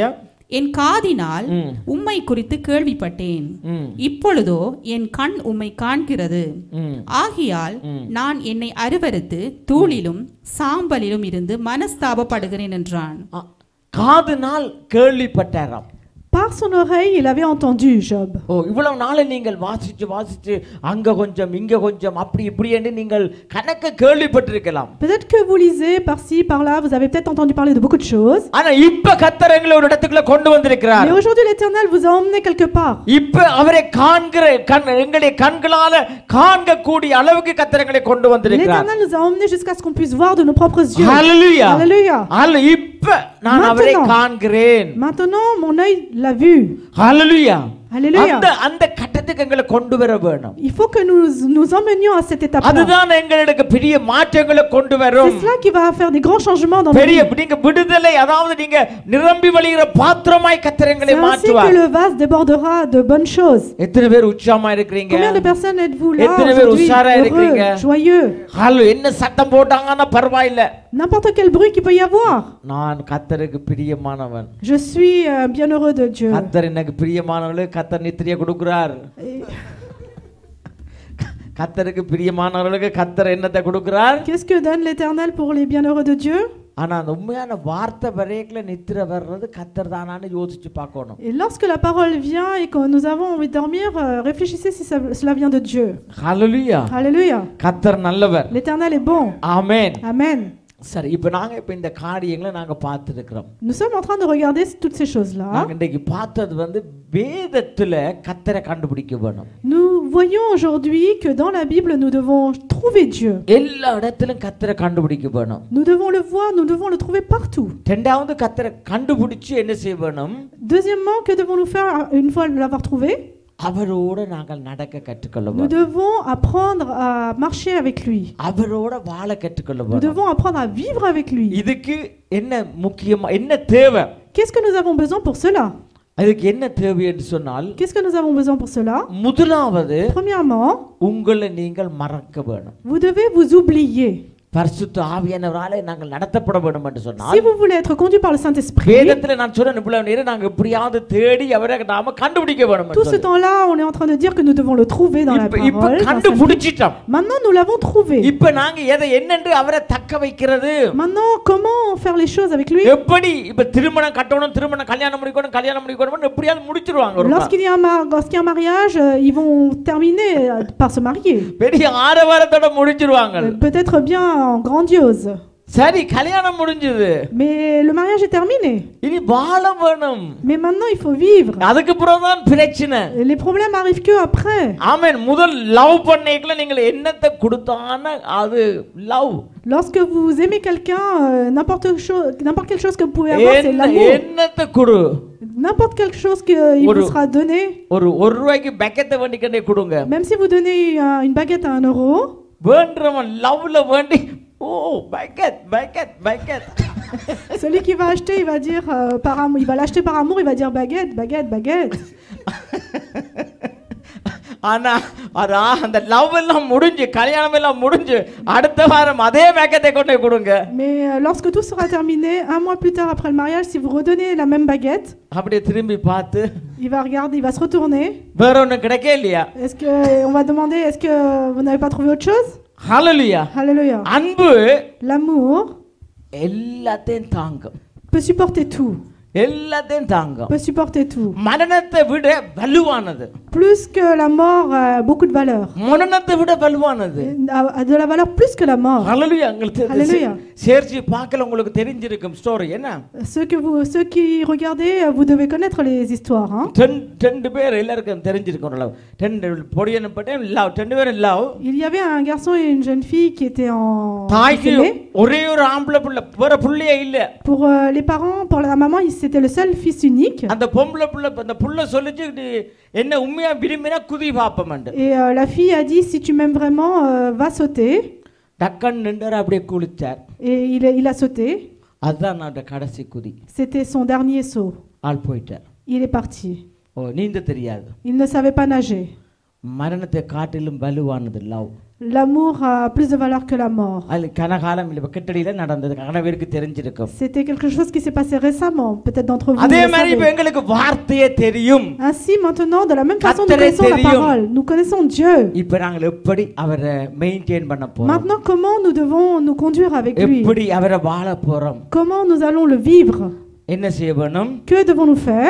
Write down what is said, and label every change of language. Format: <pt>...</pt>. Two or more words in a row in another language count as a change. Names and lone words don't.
<ta>என் காதினால் உம்மை குறித்து கேள்விப்பட்டேன், இப்பொழுதோ என் கண் உம்மை காண்கிறது. ஆகையால் நான் என்னை அருவருத்து தூளிலும் சாம்பலிலும் இருந்து மனஸ்தாபப்படுகிறேன் என்றான். காதினால் கேள்விப்பட்டாராம்.</ta> <fr>Par son oreille, il avait entendu Job.</fr> <ta>இவ்வளவு நாளை நீங்கள் வாசிச்சு அங்க கொஞ்சம் இங்க கொஞ்சம் அப்படி இப்படி என்று நீங்கள் கணக்க கேள்விப்பட்டிருக்கலாம்.</ta> <fr>Peut-être que vous lisez par-ci par-là, vous avez peut-être entendu parler de beaucoup de choses.</fr> <ta>ஆனா இப்ப கர்த்தர் எங்களை ஒரு இடத்துக்குள்ள கொண்டு வந்திருக்கிறார்.</ta> <fr>Mais aujourd'hui l'Éternel vous a emmené quelque part.</fr> <ta>இப்ப அவரை காண்கிற எங்களை கண்களால காண்கக்கூடிய அளவுக்கு கர்த்தர் எங்களை கொண்டு வந்திருக்கிறார்.</ta> <fr>L'Éternel nous a emmenés jusqu'à ce qu'on puisse voir de nos propres yeux.</fr> <ta>Hallelujah.</ta> <fr>Hallelujah.</fr> <ta>இப்ப நான் அவரை காண்கிறேன்.</ta> <fr>Maintenant mon œil l'a vu.</fr> <ta>Hallelujah.</ta> <fr>Alléluia.</fr> <ta>அந்த கட்டத்துக்கு எங்களை கொண்டு வர வேணும்.</ta> <fr>Il faut que nous emmenions à cette étape-là.</fr> <ta>அதுதான் எங்களுக்கு பெரிய மாற்றங்களை கொண்டு வரும்.</ta> <fr>C'est cela qui va faire des grands changements dans nos</fr> <ta>பெரிய</ta> <fr>vies.</fr> <ta>நீங்க விடுதலை அதாவது நீங்க நிரம்பி வழிகிற பாத்திரமாய் கர்த்தர் எங்களை</ta> <fr>C'est ainsi</fr> <ta>மாற்றுவார்.</ta> <fr>que le vase débordera de bonnes choses.</fr> <ta>எத்தனை பேர் உற்சாகமா இருக்கீங்க?</ta> <fr>Combien de personnes êtes-vous là</fr> <ta>எத்தனை பேர்</ta> <fr>aujourd'hui,</fr> <ta>உஷாரா இருக்கீங்க?</ta> <fr>heureux, joyeux?</fr> <ta>ஹலோ என்ன சத்தம் போட்டாங்கன்னா பரவாயில்லை.</ta> <fr>N'importe quel bruit qu'il peut y avoir.</fr> <ta>நான் கர்த்தருக்கு பிரியமானவன்.</ta> <fr>Je suis bienheureux de Dieu.</fr> <ta>கர்த்தர் எனக்கு பிரியமானவர்களுக்கு கர்த்தர் நித்திரையை கொடுக்கிறார். கர்த்தருக்கு பிரியமானவர்களுக்கு கர்த்தர் என்னத்தை கொடுக்கிறார்?</ta> <fr>Qu'est-ce que donne l'Éternel pour les bienheureux de Dieu?</fr> <ta>ஆனா அந்த உண்மையான வார்த்தை வரையில நித்திரை வர்றது கர்த்தர் தானான்னு யோசிச்சு பார்க்கணும்.</ta> <fr>Et lorsque la parole vient et que nous avons envie de dormir, réfléchissez si cela vient de Dieu.</fr> <ta>ஹல்லேலூயா.</ta> <fr>Alléluia.</fr> <ta>கர்த்தர் நல்லவர்.</ta> <fr>L'Éternel est bon.</fr> <ta>ஆமென்.</ta> <fr>Amen.</fr> <ta>சரி இப்போ நாங்க இப்போ இந்த காரியங்களை நாங்க பார்த்துருக்கிறோம்.</ta> <fr>Nous sommes en train de regarder toutes ces choses-là.</fr> <ta>நாங்க இன்னைக்கு பார்த்தது வந்து வேதத்துல கர்த்தரை கண்டுபிடிக்க வேணும்.</ta> <fr>Nous voyons aujourd'hui que dans la Bible, nous devons trouver Dieu.</fr> <ta>எல்லா இடத்திலும் கர்த்தரை கண்டுபிடிக்க வேணும்.</ta> <fr>Nous devons le voir, nous devons le trouver partout.</fr> <ta>ரெண்டாவது கர்த்தரை கண்டுபிடிச்சு என்ன செய்ய வேணும்?</ta> <fr>Deuxièmement, que devons-nous faire une fois l'avoir trouvé?</fr> <ta>அவரோட நாங்கள் நடக்க கற்றுக்கொள்ள</ta> <fr>Nous</fr> <ta>வேணும்.</ta> <fr>devons apprendre à marcher avec lui.</fr> <ta>அவரோட வாழ கற்றுக்கொள்ள</ta> <fr>Nous</fr> <ta>வேணும்.</ta> <fr>devons apprendre à vivre avec lui.</fr> <ta>இதுக்கு என்ன முக்கியமா என்ன தேவை?</ta> <fr>Qu'est-ce que nous avons besoin pour cela?</fr> <ta>அதுக்கு என்ன தேவை என்று சொன்னால்</ta> <fr>Qu'est-ce que nous avons besoin pour cela?</fr> <ta>முதலாவது</ta> <fr>Premièrement,</fr> <ta>உங்களை நீங்கள் மறக்க வேணும்.</ta> <fr>vous devez vous oublier.</fr> <ta>பரிசுத்த ஆவியானவராலே நாங்கள் நடத்தப்பட வேண்டும் என்று</ta> <fr>Si</fr> <ta>சொன்னால்</ta> <fr>vous voulez être conduit par le Saint-Esprit,</fr> <ta>வேதத்துல நான் சொன்ன இவ்வளவு நேரம் நாங்க எப்படியாவது தேடி அவரை நாம கண்டுபிடிக்க வேண்டும்</ta> <fr>tout ce temps-là, on est en train de dire que nous devons le trouver dans la</fr> <ta>இப்ப</ta> <fr>parole. dans sa vie.</fr> <ta>கண்டுபிடிச்சிட்டோம்.</ta> <fr>Maintenant, nous l'avons trouvé.</fr> <ta>இப்ப நாங்க எதை என்னென்று அவரை தக்க வைக்கிறது?</ta> <fr>Maintenant, comment faire les choses avec lui?</fr> <ta>எப்படி இப்ப திருமணம் கட்டணும், திருமணம் கல்யாணம் முடிக்கணும் எப்படியாவது முடிச்சிருவாங்க ஒரு நாள்.</ta> <fr>Lorsqu'il y a un mariage, ils vont terminer par se marier.</fr> <ta>பெரிய ஆரவாரத்தோட முடிச்சிருவாங்க.</ta> <fr>Peut-être bien grandiose.</fr> <ta>சரி கல்யாணம் முடிஞ்சது.</ta> <fr>Mais le mariage est terminé.</fr> <ta>இனி வாழ வேணும்.</ta> <fr>Mais maintenant, il faut vivre.</fr> <ta>அதுக்கு அப்புறம்தான் பிரச்சனை.</ta> <fr>Les problèmes arrivent que après.</fr> <ta>ஆமென். முதல் லவ் பண்ணேக்கல நீங்கள் என்னத்தை கொடுத்தான அது லவ்.</ta> <fr>Lorsque vous aimez quelqu'un, n'importe quelle chose que vous pouvez avoir, c'est l'amour.</fr> <ta>என்னத்தை கொடு?</ta> <fr>N'importe quelque chose qu'il vous sera donné.</fr> <ta>ஒரு ரூபாய்க்கு பக்கெட்டை வேண்டிக்கண்டே கொடுங்க.</ta> <fr>Même si vous donnez une baguette à 1 euro.</fr> <ta>வேண்டறவன் லவ்ல வேண்டி ஓ baguette.</ta> <fr>Celui qui va acheter, il va dire par amour, il va l'acheter par amour, il va dire baguette.</fr> <ta>ஆனா அந்த லவ் எல்லாம் முடிஞ்சு கல்யாணம் எல்லாம் முடிஞ்சு அடுத்த வாரம் அதே பேக்கெட்டை கொண்டு கொடுங்க.</ta> <fr>Mais lorsque tout sera terminé, 1 mois plus tard après le mariage, si vous redonnez la même baguette,</fr> <ta>அப்படியே திரும்பி பார்த்து</ta> <fr>il va regarder, il va se retourner.</fr> <ta>வேற ஒண்ணு கிடைக்கே இல்லையா?</ta> <fr>Est-ce que on va demander, est-ce que vous n'avez pas trouvé autre chose?</fr> <ta>ஹல்லேலூயா.</ta> <fr>Alléluia.</fr> <ta>அன்பு</ta> <fr>L'amour</fr> <ta>எல்லாத்தையும் தாங்கும்.</ta> <fr>peut supporter tout.</fr> <ta>எல்லாத்தையும் தாங்கும்.</ta> <fr>Peut supporter tout.</fr> <ta>மரணத்தை விட வலுவானது.</ta> <fr>Plus que la mort a beaucoup de valeur.</fr> <ta>மரணத்தை விட வலுவானது.</ta> <fr>A de la valeur plus que la mort.</fr> <ta>ஹல்லேலூயா.</ta> <fr>Hallelujah.</fr> <ta>சேர்ச்சி பார்க்கல உங்களுக்கு தெரிஞ்சிருக்கும் ஸ்டோரி என்ன?</ta> <fr>Ceux qui regardez, vous devez connaître les histoires, hein.</fr> <ta>ரெண்டு பேர் எல்லாருக்கும் தெரிஞ்சிருக்கும் லவ். ரெண்டு பொடியன பட்ட லவ், ரெண்டு பேரும் லவ்.</ta> <fr>Il y avait un garçon et une jeune fille qui étaient en</fr> <ta>தாய்க்கு</ta> <fr>aimés.</fr> <ta>ஒரே ஒரு ஆம்பளை புள்ள வேற புள்ளையே இல்ல.</ta> <fr>Pour les parents, pour la maman, c'était le seul fils unique.</fr> <ta>அந்த பொம்பளை புள்ள அந்த புள்ள சொல்லிச்சு என்ன உண்மையா விரும்பினா குதி பாப்பமண்டு.</ta> <fr>Et la fille a dit, si tu m'aimes vraiment, va sauter.</fr> <ta>டக்கன் நின்றார் அப்படியே குளிச்சார்.</ta> <fr>Et il a sauté.</fr> <ta>அதுதான் அந்த கடைசி குதி.</ta> <fr>C'était son dernier saut.</fr> <ta>ஆள் போயிட்டார்.</ta> <fr>Il est parti.</fr> <ta>ஓ நீந்த தெரியாது.</ta> <fr>Il ne savait pas nager.</fr> <ta>மரணத்தை காட்டிலும் வலுவானது லவ்.</ta> <fr>L'amour a plus de valeur que la mort.</fr> <ta>அது கனகாலம் இல்ல கிட்டடியில நடந்தது கணவருக்கு தெரிஞ்சிருக்கும்.</ta> <fr>C'était quelque chose qui s'est passé récemment, peut-être d'entre vous.</fr> <ta>அதே மாதிரி இப்ப எங்களுக்கு வார்த்தையே தெரியும்.</ta> <fr>Ainsi maintenant, de la même façon, nous connaissons la parole, nous connaissons Dieu.</fr> <ta>இப்ப நாங்கள் எப்படி அவரை மெயின்டெய்ன் பண்ண போறோம்?</ta> <fr>Maintenant, comment nous devons nous conduire avec lui?</fr> <ta>எப்படி அவரை வாழ போறோம்?</ta> <fr>Comment nous allons le vivre?</fr> <ta>என்ன செய்ய வேணும்?</ta> <fr>Que devons-nous faire?</fr>